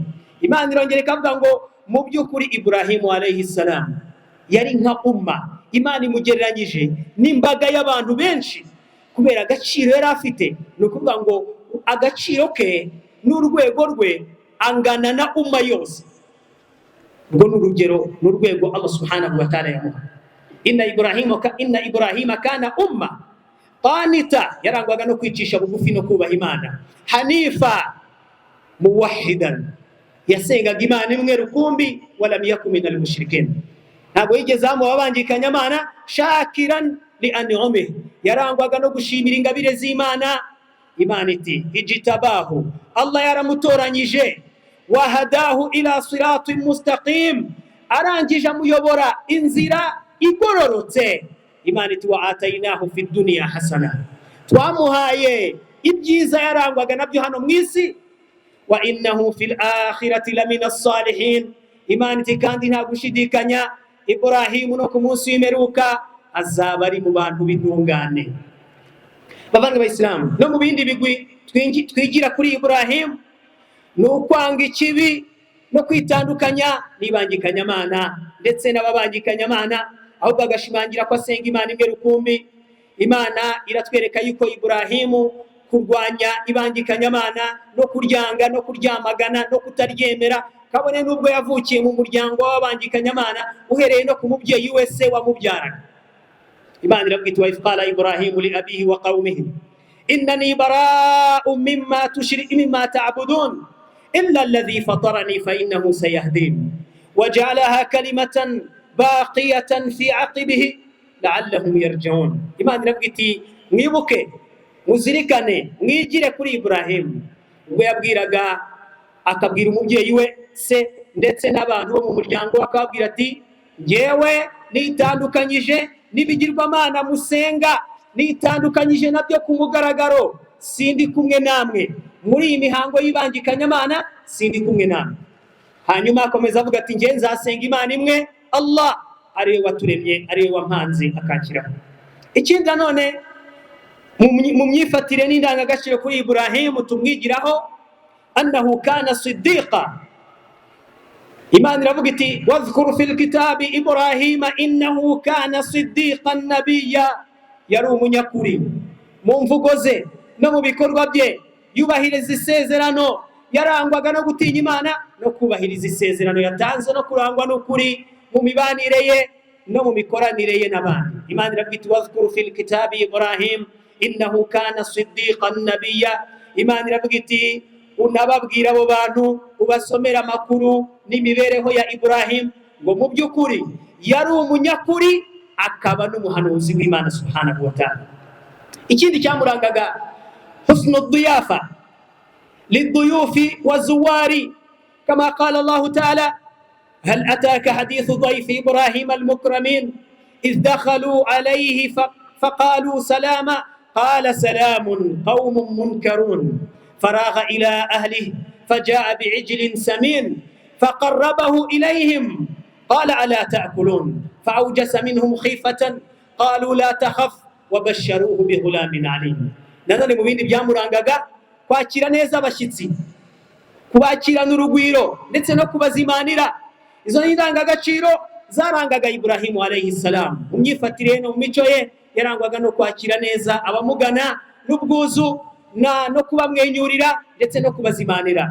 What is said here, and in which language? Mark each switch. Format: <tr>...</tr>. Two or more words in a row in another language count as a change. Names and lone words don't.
<rw>Imana irongera ikavuga ngo mu by'ukuri Ibrahimu</rw> <ar>عليه السلام</ar> <rw>yari nka umma. Imana imugereranyije n'imbaga y'abantu benshi kubera agaciro yari afite. Ni ukuvuga ngo agaciro ke n'urwego rwe angana na umma yose. Urwo n'urugero n'urwego Allah</rw> <ar>سبحانه وتعالى</ar> <rw>yamuha.</rw> <ar>إن إبراهيم كان أمة قانتا,</ar> <rw>yarangwaga no kwicisha bugufi no kubaha Imana.</rw> <ar>حنيفا موحدا,</ar> <rw>yasengaga Imana imwe rukumbi.</rw> <ar>ولم يك من المشركين,</ar> <rw>ntabwo yigeze abangikanya Imana.</rw> <ar>شاكرا لأنعمه,</ar> <rw>yarangwaga no gushimira ingabire z'Imana. Imana iti ijtabahu, Allah yaramutoranyije.</rw> <ar>وهداه إلى صراط مستقيم,</ar> <rw>arangije amuyobora inzira igororotse. Imana iti</rw> <ar>وآتيناه في الدنيا حسنة,</ar> <rw>twamuhaye ibyiza yarangwaga nabyo hano mu isi.</rw> <ar>وإنه في الآخرة لمن الصالحين,</ar> <rw>Imana iti kandi nta gushidikanya Ibrahimu no ku munsi w'imperuka azaba ari mu bantu b'intungane. Bavanga Abayisilamu, no mu bindi bigwi twigira kuri Ibrahimu ni ukwanga ikibi no kwitandukanya n'ibangikanyamana ndetse n'ababangikanyamana, ahubwo agashimangira ko asenga Imana imwe rukumbi. Imana iratwereka yuko Ibrahimu kurwanya ibangikanyamana no kuryanga no kuryamagana no kutaryemera, kabone n'ubwo yavukiye mu muryango w'abangikanyamana uhereye no ku mubyeyi wese wamubyaraga. Imana irabwita</rw> <ar>وقال إبراهيم لأبيه وقومه إنني براء مما تعبدون إلا الذي فطرني فإنه سيهدين وجعلها كلمة باقية في عقبه لعلهم يرجعون.</ar> <rw>Imana irabwita mwibuke, muzirikane, mwigire kuri Ibrahimu ubwo yabwiraga akabwira umubyeyi we se ndetse n'abantu bo mu muryango akabwira ati ngewe nitandukanyije n'ibigirwamana musenga, nitandukanyije nabyo ku mugaragaro, sindi kumwe namwe muri iyi mihango y'ibangikanyamana, sindi kumwe namwe. Hanyuma akomeza avuga ati nge nzasenga Imana imwe, Allah ariwe waturemye, ariwe wampanze akakiraho. Ikindi nanone mu myifatire n'indangagaciro kuri Ibrahimu tumwigiraho</rw> <ar>أنه كان صديقا.</ar> <rw>Imana iravuga iti</rw> <ar>واذكر في الكتاب إبراهيم إنه كان صديقا نبيا,</ar> <rw>yari umunyakuri mu mvugo ze no mu bikorwa bye, yubahiriza isezerano, yarangwaga no gutinya Imana no kubahiriza isezerano yatanze, no kurangwa n'ukuri mu mibanire ye no mu mikoranire ye n'abandi. Imana iravuga iti</rw> <ar>واذكر في الكتاب إبراهيم إنه كان صديقا نبيا.</ar> <rw>Imana iravuga iti unababwira abo bantu, ubasomera amakuru n'imibereho ya Ibrahim ngo mu by'ukuri yari umunyakuri akaba n'umuhanuzi w'Imana</rw> <ar>سبحانه وتعالى.</ar> <rw>Ikindi cyamurangaga</rw> <ar>حسن الضيافة للضيوف والزوار كما قال الله تعالى هل أتاك حديث ضيف إبراهيم المكرمين إذ دخلوا عليه فقالوا سلاما قال سلام قوم منكرون فراغ إلى أهله فجاء بعجل سمين فقربه إليهم قال ألا تأكلون فأوجس منهم خيفة قالوا لا تخف وبشروه بغلام عليم.</ar> <rw>Nanone mu bindi byamurangaga kwakira neza abashyitsi, kubakirana urugwiro ndetse no kubazimanira. Izo ni indangagaciro zarangaga Ibrahimu</rw> <ar>عليه السلام.</ar> <rw>Mu myifatire no mu mico ye yarangwaga no kwakira neza abamugana n'ubwuzu no kubamwenyurira ndetse no kubazimanira.</rw>